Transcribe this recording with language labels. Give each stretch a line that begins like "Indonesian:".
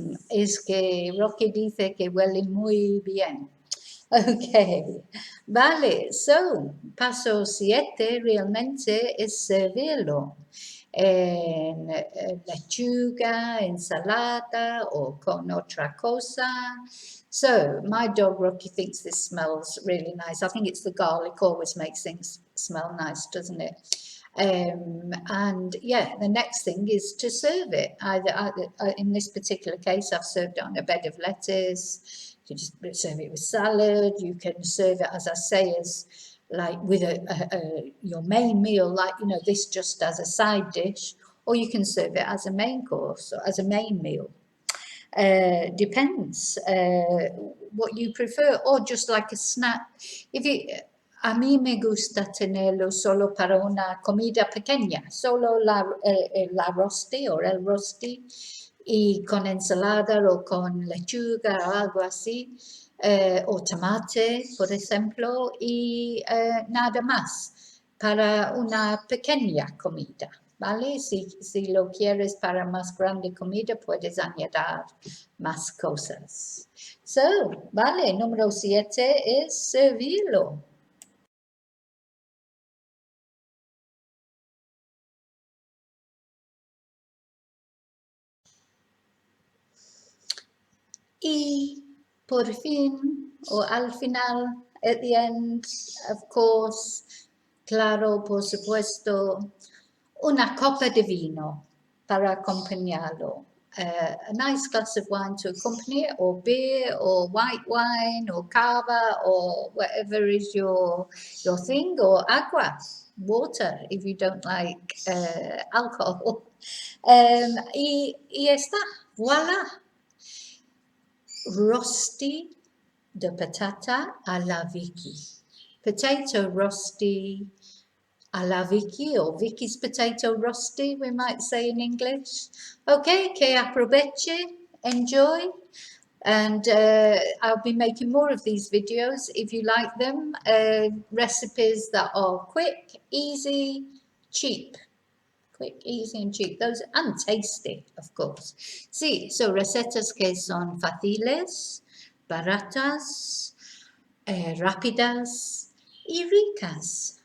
Spanish: Es que Rocky dice que huele muy bien. Ok, vale, so, paso 7 realmente es servirlo en lechuga, ensalada o con otra cosa.
English: So, my dog Rocky thinks this smells really nice. I think it's the garlic always makes things smell nice, doesn't it? And yeah, the next thing is to serve it. In this particular case, I've served it on a bed of lettuce. You can just serve it with salad. You can serve it, as I say, as like with your main meal, like this just as a side dish, or you can serve it as a main course or as a main meal. Depends what you prefer, or just like a snack.
Spanish: A mí me gusta tenerlo solo para una comida pequeña, solo la rosti o el rosti y con ensalada o con lechuga o algo así, o tomate, por ejemplo, y nada más para una pequeña comida, ¿vale? Si lo quieres para más grande comida, puedes añadir más cosas. So, vale, número 7 es servirlo. Y por fin, o al final,
English: at the end, of course,
Spanish: claro, por supuesto, una copa de vino para acompañarlo.
English: A nice glass of wine to accompany it, or beer, or white wine, or cava, or whatever is your thing, or agua, water, if you don't like alcohol.
Spanish: Y está, voilà. Rosti de patata a la Vicki.
English: Potato rosti a la Vicki, or Vicky's potato rosti, we might say in English. Okay,
Spanish: que aproveche,
English: enjoy, and I'll be making more of these videos if you like them. Recipes that are quick, easy, cheap. Quick, easy and cheap. Those and tasty, of course.
Spanish: Sí, so recetas que son fáciles, baratas, rápidas y ricas.